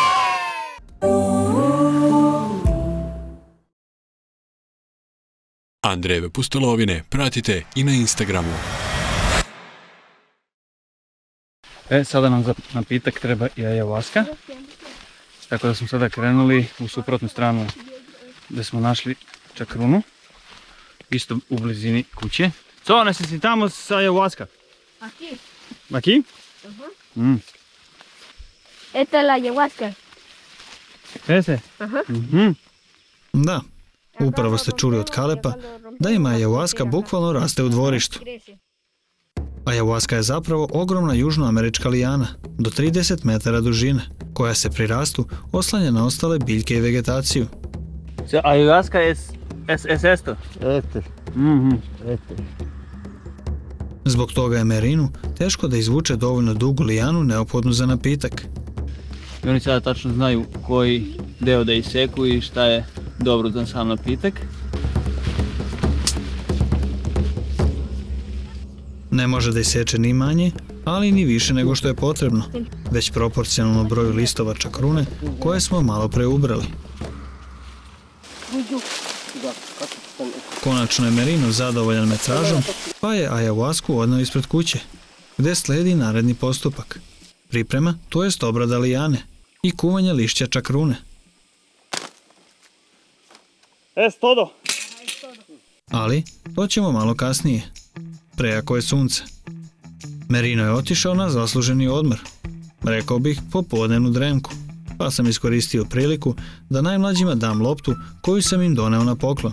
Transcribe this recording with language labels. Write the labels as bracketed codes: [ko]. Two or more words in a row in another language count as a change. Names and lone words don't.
[sr] Andrejeve pustolovine pratite i na Instagramu. Sada nam za napitak treba i ayahuasca. Tako da smo sada krenuli u suprotnu stranu gdje smo našli čakrunu. Isto u blizini kuće. [es] Co, necesitamos ayahuasca? Aquí. Aquí? Esta es la ayahuasca. Ese? [sr] Da, upravo ste čuli od Kalepa da ima ayahuasca bukvalno raste u dvorištu. Ayahuasca je zapravo ogromna južnoamerička lijana, do 30 metara dužine, koja se pri rastu oslanja na ostale biljke i vegetaciju. [es] Ayahuasca es esto? Este, este. [sr] Zbog toga je Merinu teško da izvuče dovoljno dugu lijanu neophodnu za napitak. I oni sada tačno znaju koji deo da iseku i šta je dobro za sam napitak. Ne može da iseče ni manje, ali ni više nego što je potrebno, već proporcionalno broju listova čakrune koje smo malo pre ubrali. Konačno je Merino zadovoljan metražom, pa je ayahuasku odneo ispred kuće, gdje sledi naredni postupak. Priprema, to jest obrada lijane i kuvanje lišća čakrune. [es] Es todo! [sr] Ali, to ćemo malo kasnije. Prejako je sunce. Merino je otišao na zasluženi odmor. Rekao bih popodnevnu dremku, pa sam iskoristio priliku da najmlađima dam loptu koju sam im doneo na poklon.